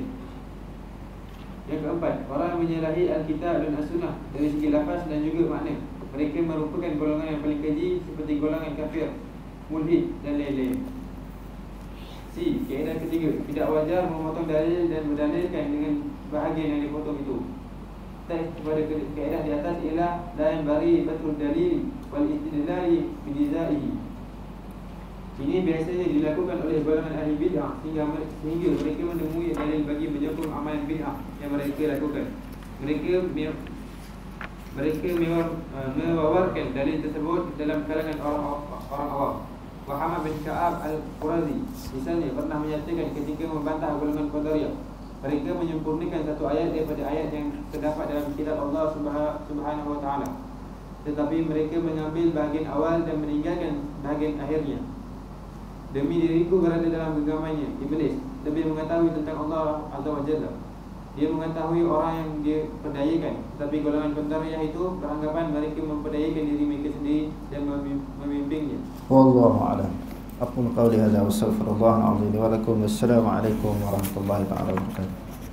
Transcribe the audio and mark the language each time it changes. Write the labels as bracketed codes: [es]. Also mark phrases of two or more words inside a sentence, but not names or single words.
[ms] Yang keempat, orang menyalahi Alkitab dan As-Sunnah dari segi lafaz dan juga makna. Mereka merupakan golongan yang paling keji seperti golongan kafir, mulhid dan lain-lain. C. Kaedah ketiga, tidak wajar memotong dalil dan berdalilkan dengan bahagian yang dipotong itu. Teks kepada kaedah di atas ialah [ar] لا ينبغي بتر الدليل والاستدلال بجزئه. [ms] Ini biasanya dilakukan oleh golongan ahli bid'ah sehingga mereka menemui dalil bagi menyokong amalan bid'ah yang mereka lakukan. Mereka mewawarkan dalil tersebut dalam kalangan orang awam. Muhammad bin Ka'ab al-Qurazi misalnya pernah menyatakan ketika membantah golongan Qadariyah, mereka menyempurnakan satu ayat daripada ayat yang terdapat dalam kitab Allah [ar] سبحانه وتعالى, [ms] tetapi mereka mengambil bahagian awal dan meninggalkan bahagian akhirnya. Demi diriku berada dalam genggamannya, Iblis lebih mengetahui tentang Allah [ar] عز وجل. [ms] Dia mengetahui orang yang dia perdayakan, tapi golongan Qadariyah itu beranggapan mereka memperdayakan diri mereka sendiri dan membimbingnya. [ar] والله أعلم. أقول قولي هذا وأستغفر الله العظيم ولكم. والسلام عليكم ورحمة الله وبركاته.